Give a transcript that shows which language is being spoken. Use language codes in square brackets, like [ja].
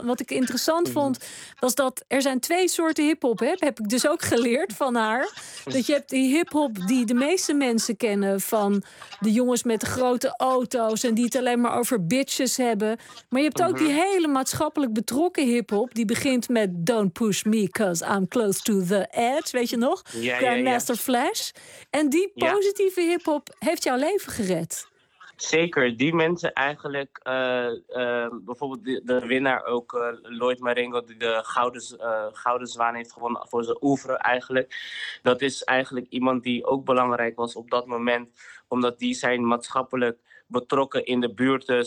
[nl] En wat ik interessant vond, was dat er zijn twee soorten hip-hop. Heb ik dus ook geleerd van haar. Dat je hebt die hip-hop die de meeste mensen kennen, van de jongens met de grote auto's en die het alleen maar over bitches hebben. Maar je hebt ook die hele maatschappelijk betrokken hip-hop. Die begint met [en] don't push me, cause I'm close to the edge. [nl] Weet je nog? Grandmaster Flash. En die positieve hip-hop heeft jouw leven gered. Zeker, die mensen eigenlijk, bijvoorbeeld de winnaar ook, Lloyd Marengo, die de Gouden Zwaan heeft gewonnen voor zijn oeuvre eigenlijk. Dat is eigenlijk iemand die ook belangrijk was op dat moment, omdat die zijn maatschappelijk betrokken in de buurt.